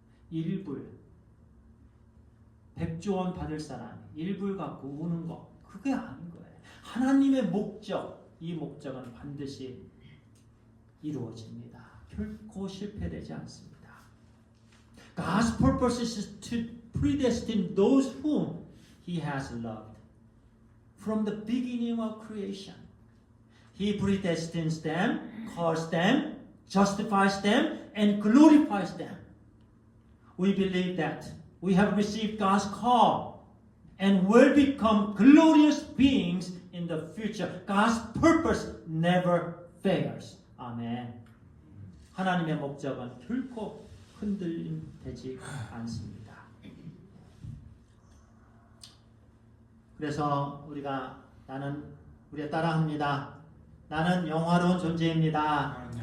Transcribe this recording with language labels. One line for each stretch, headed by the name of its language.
Korean: 1불, 100조 원 받을 사람 1불 갖고 우는 거, 그게 아닌 거예요. 하나님의 목적, 이 목적은 반드시 이루어집니다. 결코 실패되지 않습니다.
English: God's purpose is to predestine those whom He has loved from the beginning of creation. He predestines them, calls them, justifies them, and glorifies them. We believe that we have received God's call and will become glorious beings in the future. God's purpose never fails.
Korean: 아멘. 하나님의 목적은 결코 흔들림되지 않습니다. 그래서 우리가 따라합니다. 나는 영화로운 존재입니다.